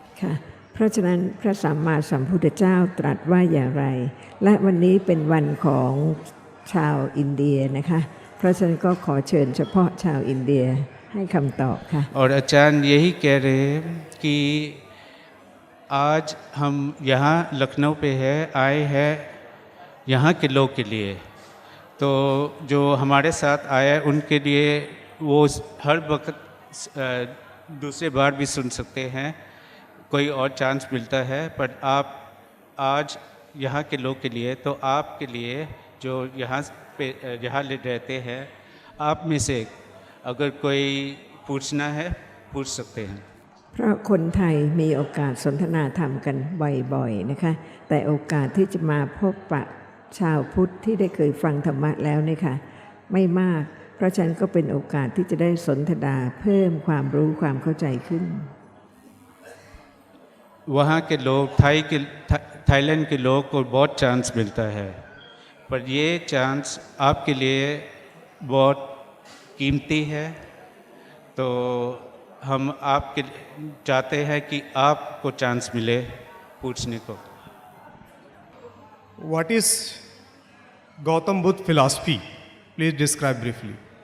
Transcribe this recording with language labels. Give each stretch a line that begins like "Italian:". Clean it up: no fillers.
Thai: ค่ะเพราะฉะนั้นพระสัมมาสัมพุทธเจ้าตรัสว่าอย่างไรและวันนี้เป็นวันของชาวอินเดียนะคะเพราะฉะนั้นก็ขอเชิญเฉพาะชาวอินเดียให้คำตอบค่ะ
Hindi: और आचार्य यही कह रहे हैं कि आज हम यहाँ लखनऊ पे है आए हैं यहाँ के लोग के लिए, तो जो हमारे साथ आया है उनके लिए वो हर वक्त दूसरे बार भी सुन सकते हैं, कोई और चांस मिलता है, पर आप आज यहाँ के लोग के लिए, तो आपके लिए जो यहाँ पे यहाँ रहते हैं आप में से अगर कोई पूछना है पूछ सकते हैं।
Thai: เพราะคนไทยมีโอกาสสนทนาธรรมกันบ่อยๆนะคะแต่โอกาสที่จะมาพบปะชาวพุทธที่ได้เคยฟังธรรมะแล้วเนี่ยค่ะไม่มากเพราะฉะนั้นก็เป็นโอกาสที่จะได้สนทนาเพิ่มความรู้ความเข้าใจขึ้น
Hindi: वहाँ के लोग थाईलैंड के लोग को बहुत चांस मिलता है, पर ये चांस आपके लिए बहुत कीमती है, तो हम आपके चाहते हैं कि आपको चांस मिले पूछने को।
English: What is Gautam Buddha philosophy? Please describe briefly.